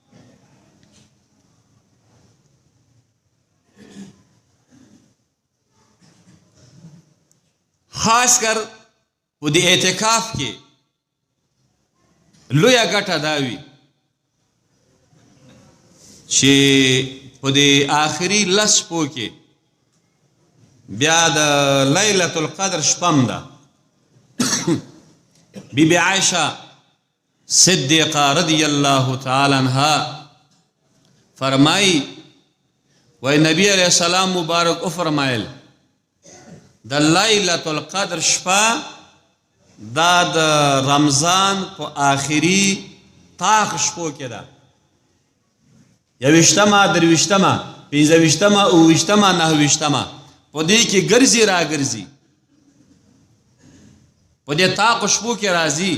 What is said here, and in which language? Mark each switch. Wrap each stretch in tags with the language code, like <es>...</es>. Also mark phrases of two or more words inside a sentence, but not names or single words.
<ps>خاص کر په دې اعتکاف کې لویه ګټه دا وي چې په دې آخري 10 شپو کې بیا د لیلة القدر شپم ده. بی بی عائشہ صدیقہ</ps> <ar>رضی اللہ تعالی عنہ</ar> <ps>فرمائی، و نبی</ps> <ar>علیہ السلام</ar> <ps>مبارک فرمایل د لیلة القدر شپه دا د رمضان په آخري طاق شپو کې ده، 21مه، 23مه، 25مه، 28مه، 29مه، په دې کې ګرځي را ګرځي، په دې طاق شپو کې راځي.</ps>